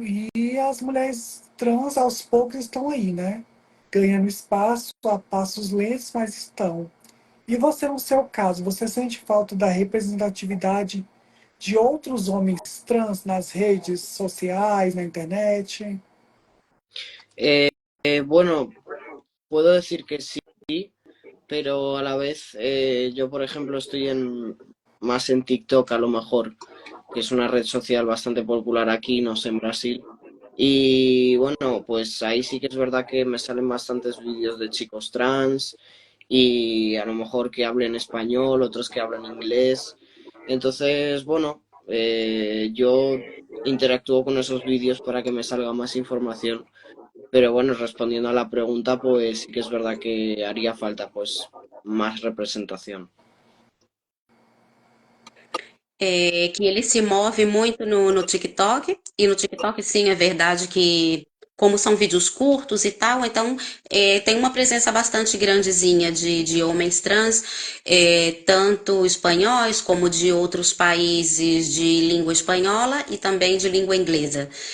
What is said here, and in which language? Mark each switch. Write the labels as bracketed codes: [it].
[pt] E as mulheres trans aos poucos estão aí, né? Ganhando espaço a passos lentos, mas estão. E você, no seu caso, você sente falta da representatividade de outros homens trans nas redes sociais, na internet? [es] Bueno, puedo decir que sí, pero a la vez yo, por ejemplo, estoy más en TikTok a lo mejor, que es una red social bastante popular aquí, no sé, en Brasil. Y bueno, pues ahí sí que es verdad que me salen bastantes vídeos de chicos trans y a lo mejor que hablen español, otros que hablan inglés. Entonces, bueno, yo interactúo con esos vídeos para que me salga más información. Pero bueno, respondiendo a la pregunta, pues sí que es verdad que haría falta pues más representación. [pt] Que ele se move muito no TikTok, e no TikTok, sim, é verdade que, como são vídeos curtos e tal, então tem uma presença bastante grandezinha de homens trans, tanto espanhóis como de outros países de língua espanhola e também de língua inglesa.